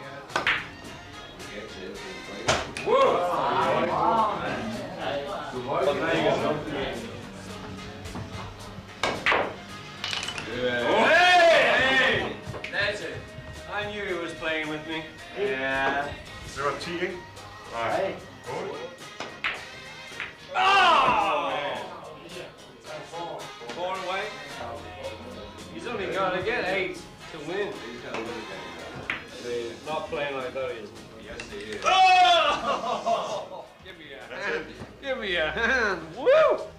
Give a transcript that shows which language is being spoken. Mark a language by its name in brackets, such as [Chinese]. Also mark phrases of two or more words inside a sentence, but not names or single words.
[English] Whoa! Well, there you go. Hey! That's it. I knew he was playing with me. Yeah. [Danish] Det var 10, ikke? Nej. 8. [English] Oh! 4 away. He's only got to get 8 to win. He's not playing like that, he isn't. Yes, he is. Oh! Give me a hand. Give me a hand. Woo!